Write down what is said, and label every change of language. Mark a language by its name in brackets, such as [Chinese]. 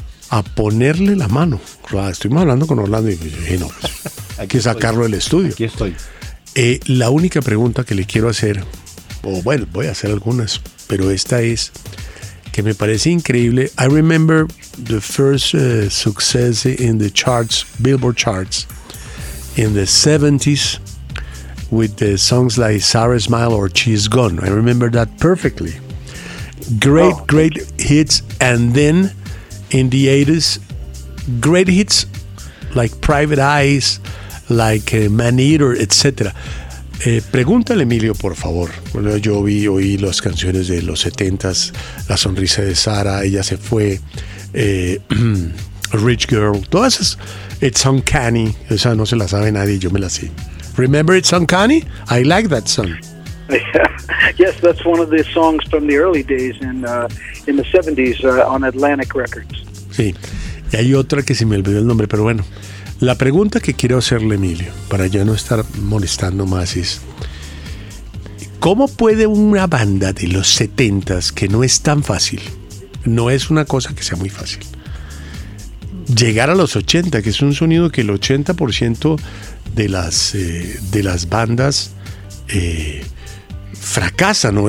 [Spanish] A ponerle la mano. Estuvimos hablando con Orlando y dije, no, pues, hay que sacarlo del estudio. Aquí estoy. La única pregunta que le quiero hacer, o bueno, voy a hacer algunas, pero esta es que me parece increíble. [English] I remember the first success in the charts, Billboard charts, in the 70s with the songs like Sarah Smile or She's Gone. I remember that perfectly. Great hits. And then in the 80s, great hits like Private Eyes, like Man Eater, etc. [Spanish] Pregúntale, Emilio, por favor. Bueno, yo oí las canciones de los 70s, La Sonrisa de Sara, Ella Se Fue, Rich Girl, todas esas. It's Uncanny, esa no se la sabe nadie, yo me la sé. [English] Remember It's Uncanny? I like that song. Yes, that's one of the songs from the early days in the 70s on Atlantic Records. [Spanish] Sí, y hay otra que se me olvidó el nombre, pero bueno. La pregunta que quiero hacerle, Emilio, para ya no estar molestando más, es ¿Cómo puede una banda de los 70s, que no es tan fácil, no es una cosa que sea muy fácil, llegar a los 80, que es un sonido que el 80% de las bandas fracasa, ¿no?